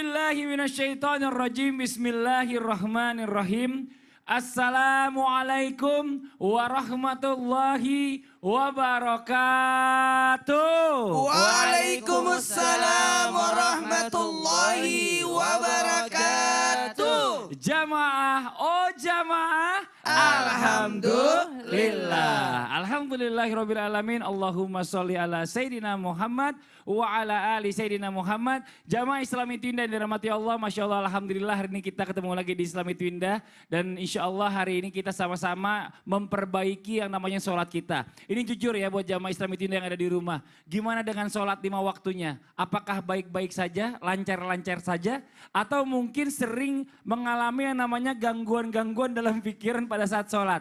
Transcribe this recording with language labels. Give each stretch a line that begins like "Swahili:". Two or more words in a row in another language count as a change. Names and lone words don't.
Arabic: بالله من الشيطان الرجيم. بسم الله الرحمن الرحيم. السلام عليكم ورحمة الله وبركاته. وعليكم السلام ورحمة الله وبركاته.
Indonesian: Jamaah, oh jamaah, alhamdulillah.
Arabic: الحمد لله رب العالمين. اللهم صل على سيدنا محمد وعلى آل سيدنا محمد.
Indonesian: Jamaah Islami Twindah yang dirahmati Allah,
Arabic: ما شاء الله,
Indonesian: alhamdulillah hari ini kita ketemu lagi di Islami Twindah. Dan
Arabic: إن شاء الله
Indonesian: hari ini kita sama-sama memperbaiki yang namanya sholat kita. Ini jujur ya buat jamaah Islami Twindah yang ada di rumah. Gimana dengan sholat 5 waktunya? Apakah baik-baik saja, lancar-lancar saja? Atau mungkin sering mengalami yang namanya gangguan-gangguan dalam pikiran pada saat sholat?